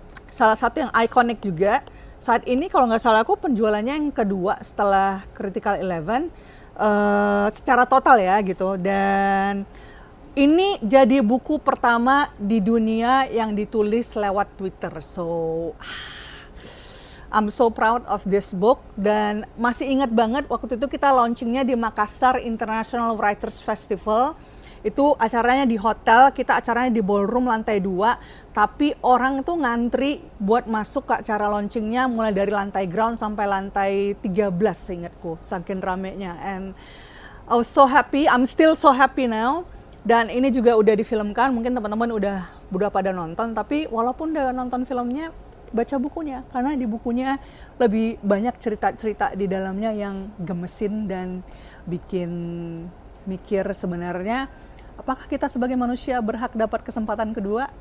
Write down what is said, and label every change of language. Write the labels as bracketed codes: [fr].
[id] Salah satu yang ikonik juga. Saat ini kalau nggak salah aku penjualannya yang kedua setelah Critical 11 secara total ya gitu. Dan ini jadi buku pertama di dunia yang ditulis lewat Twitter. [en] So I'm so proud of this book. [id] Dan masih ingat banget waktu itu kita launchingnya di Makassar International Writers Festival. Itu acaranya di hotel, kita acaranya di ballroom lantai 2. Tapi orang tuh ngantri buat masuk ke acara launchingnya mulai dari lantai ground sampai lantai 13 seingatku, saking ramenya. [en] And I was so happy, I'm still so happy now. [id] Dan ini juga udah difilmkan, mungkin teman-teman udah pada nonton. Tapi walaupun udah nonton filmnya, baca bukunya. Karena di bukunya lebih banyak cerita-cerita di dalamnya yang gemesin dan bikin mikir sebenarnya apakah kita sebagai manusia berhak dapat kesempatan kedua.